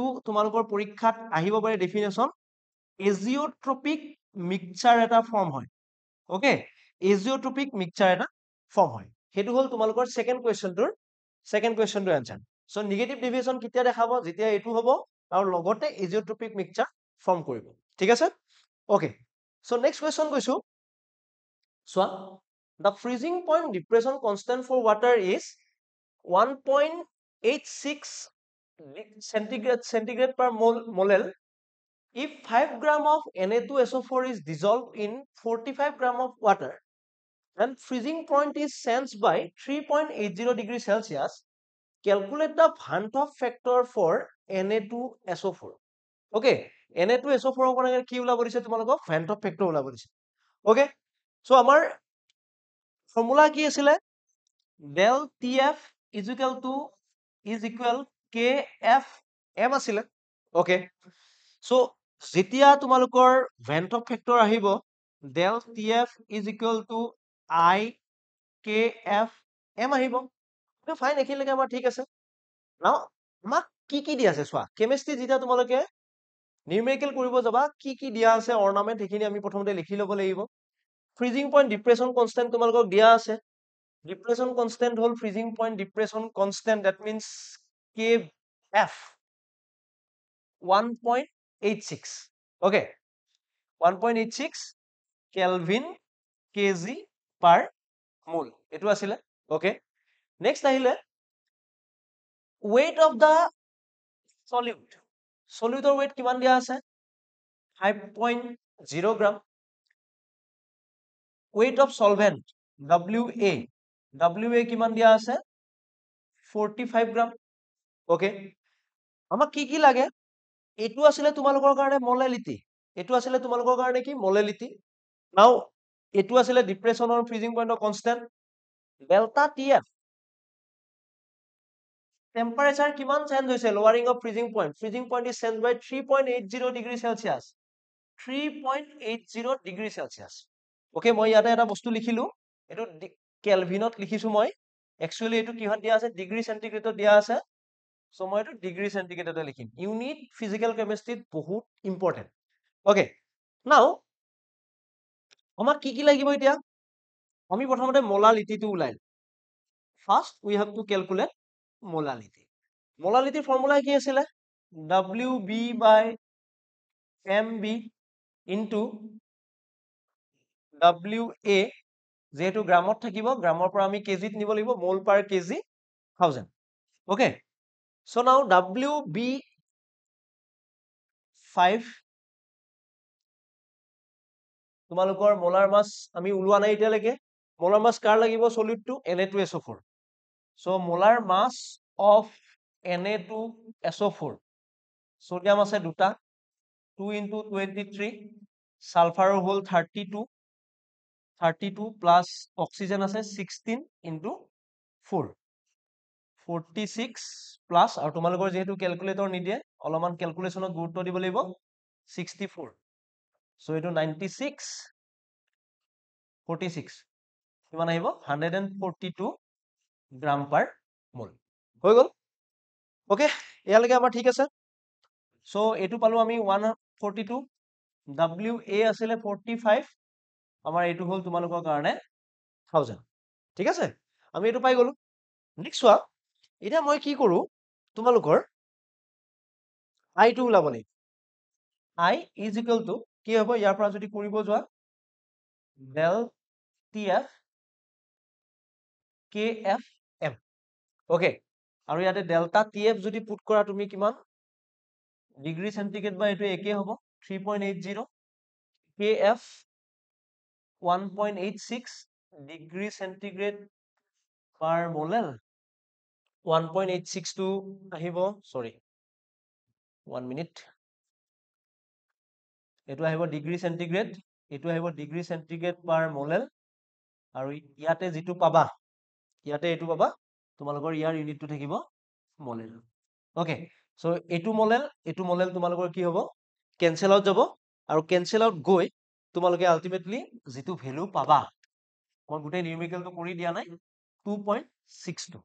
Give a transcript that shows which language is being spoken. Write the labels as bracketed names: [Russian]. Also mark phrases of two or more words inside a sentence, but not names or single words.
[Assamese] তোমালোকৰ পৰীক্ষাত আহিব পাৰে [English] definition azeotropic mixture [Assamese] এটা ফৰ্ম হয় ওকে [English] azeotropic mixture [Assamese] এটা ফৰ্ম হয় সেইটো হ'ল তোমালোকৰ ছেকেণ্ড কুৱেশ্যনটোৰ [English] answer so negative deviation [Assamese] কেতিয়া দেখাব যেতিয়া এইটো হ'ব আৰু লগতে [English] azeotropic mixture [Assamese] ফৰ্ম কৰিব ঠিক আছে [English] okay so next question [Assamese] গৈছো চোৱা [English] the freezing point depression constant for water is 1.86 centigrade per mole if 5 gram of Na2SO4 is dissolved in 45 gram of water and freezing point is sensed by 3.80 degrees Celsius, calculate the Van 't Hoff factor for Na2SO4. [Assamese] Okay, Na2SO4 কি ওলাব দিছে তোমালোকক [English] Van 't Hoff factor [Assamese] ওলাব দিছে [English] okay so [Assamese] আমাৰ ফৰ্মুলা কি আছিলে [English] del TF is equal KFM [Assamese] আছিলে [English] okay so [Assamese] যেতিয়া তোমালোকৰ [English] Van 't Hoff factor [Assamese] আহিব [English] del TF is equal to [Assamese] IKFM আহিব ফাইন এইখিনিলৈকে আমাৰ ঠিক আছে নাও আমাক কি দিয়া আছে চোৱা কেমিষ্ট্ৰি যেতিয়া তোমালোকে নিউমেৰিকেল কৰিব যাবা কি দিয়া আছে অৰ্নামেন্ট সেইখিনি আমি প্ৰথমতে লিখি ল'ব লাগিব [English] freezing point depression constant [Assamese] তোমালোকক দিয়া আছে [English] depression constant [Assamese] হ'ল [English] freezing point depression constant that means [Assamese] KF 1.86 okay 1.86 [English] kelvin kg per mole [Assamese] এইটো আছিলে [English] okay next [Assamese] আহিলে [English] weight of the solute weight [Assamese] কিমান দিয়া আছে 5.0 গ্ৰাম [English] weight of solvent WA [Assamese] কিমান দিয়া আছে 45 গ্ৰাম okay আমাক কি লাগে এইটো আছিলে তোমালোকৰ কাৰণে মোলালিটি এইটো আছিলে তোমালোকৰ কাৰণে কি মোলালিটি নাও এইটো আছিলে ডিপ্ৰেছনৰ ফ্ৰিজিং পইণ্টৰ কনষ্টেণ্ট ডেল্টা TF [English] temperature [Assamese] কিমান চেঞ্জ হৈছে [English] lowering of freezing point is changed by 3.80 degree Celsius 3.80 degree Celsius [Assamese] okay মই ইয়াতে এটা বস্তু লিখিলো এটো কেলভিনত লিখিছো মই একচুয়ালি এটো কিহত দিয়া আছে ডিগ্ৰী সেন্টিগ্ৰেডত দিয়া আছে সো মই এটো ডিগ্ৰী সেন্টিগ্ৰেডতে লিখিম ইউনিট ফিজিক্যাল কেমিষ্ট্ৰিত বহুত ইম্পৰ্টেন্ট okay নাও আমাক কি লাগিব এতিয়া আমি প্ৰথমতে মোলালিটিটো উলাই [English] first we have to calculate molality [Assamese] মোলালিটিৰ ফৰ্মুলা কি আছিলে [English] WB by MB into [Assamese] WA যেহেতু গ্ৰামত থাকিব গ্ৰামৰ পৰা আমি কেজিত নিব লাগিব [English] mole per kg [Assamese] 1000 [English] okay so now WB [Assamese] 5 তোমালোকৰ [English] molar mass [Assamese] আমি উলোৱা নাই এতিয়ালৈকে [English] molar mass [Assamese] কাৰ লাগিব সলিউটটো Na2SO4 [English] so molar mass of Na2SO4 sodium [Assamese] আছে দুটা 2 into 23 sulfur হল 32 [English] plus oxygen [Assamese] আছে 16 into 4 46 plus আৰু তোমালোকৰ যেহেতু ক্যালকুলেটৰ নিদিয়ে অলমান ক্যালকুলেশনত গুৰুত্ব দিব লাগিব 64 so এটো 96 46 কিমান আহিব 142 [English] gram per mole [Assamese] হৈ গল ওকে ইয়ালৈকে আমাৰ ঠিক আছে সো এটো পালো আমি 142 WA আছিলে 45 আমাৰ এটো হল তোমালোকৰ কাৰণে 1000 ঠিক আছে আমি এটো পাই গলো নেক্সট ওয়া এটা মই কি কৰো তোমালোকৰ I টো উলাব লাগিব [English] I is equal to [Assamese] কি হ'ব ইয়াৰ পৰা যদি কৰিব যোৱা [English] del TF KFM okay [Assamese] আৰু ইয়াতে ডেল্টা TF যদি পুট কৰা তুমি কিমান [English] degree centigrade [Assamese] বা এটো একে হ'ব 3.80 KF 1.86 [English] degree centigrade per molal [Assamese] 1.86 to আহিব [English] sorry 1 minute [Assamese] এইটো আহিব [English] degree centigrade, [Assamese] এইটো আহিব [English] degree centigrade per molal, [Assamese] আৰু ইয়াতে যিটো পাবা, ইয়াতে এইটো পাবা, তোমালোকৰ ইয়াৰ ইউনিটটো থাকিব মোলেল। [English] okay, so' [Assamese] এইটো মোলেল তোমালোকৰ কি হ'ব, [English] cancel out [Assamese] যাব, আৰু [English] cancel out [Assamese] গৈ তোমালোকে আল্টিমেটলি যিটো ভেলু পাবা, মই গোটেই নিউমেৰিকেলটো কৰি দিয়া নাই, 2.62।